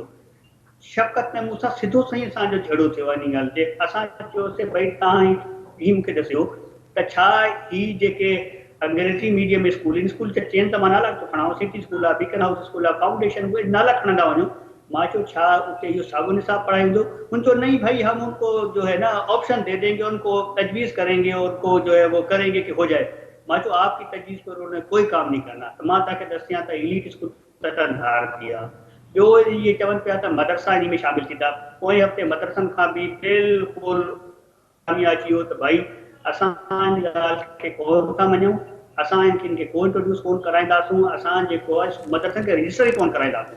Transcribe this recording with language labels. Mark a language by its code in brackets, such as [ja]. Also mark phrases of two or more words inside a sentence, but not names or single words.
[sd] शफ़क़त में मूंसां सिधो सही असांजो झगड़ो थियो आहे इन ॻाल्हि ते। असां चयोसीं भई तव्हां ही मूंखे ॾिसियो त छा ही जेके अंग्रेज़ी [en] medium school, [sd] इन स्कूल चइनि त मां नाला थो खणां, सिटी स्कूल आहे, बीकन हाउस स्कूल आहे, फाउंडेशन, उहे नाला खणंदा वञो। मां चयो छा उते इहो साॻियो निसाब पढ़ाईंदो? [ur] انکو نہیں بھائی، ہم انکو جو ہے نا آپشن دے دیں گے، انکو تجویز کریں گے، انکو جو ہے وہ کریں گے کہ ہو جائے. [sd] मां चयो [ur] آپ کی تجویز پر انہوں نے کوئی کام نہیں کرنا. [sd] त मां तव्हांखे ॾसियां त इलीट स्कूल तटनधार थी आहे। ॿियो इहे चवनि पिया त मदरसा इन में शामिल थींदा। पोएं हफ़्ते मदरसनि खां बि बिल्कुलु अची वियो त भई असां इन ॻाल्हि खे को था मञूं, असां इन्हनि खे को इंट्रोड्यूस कोन कराईंदासूं, असां जेको आहे मदरसनि खे रजिस्टर ई कोन कराईंदासूं।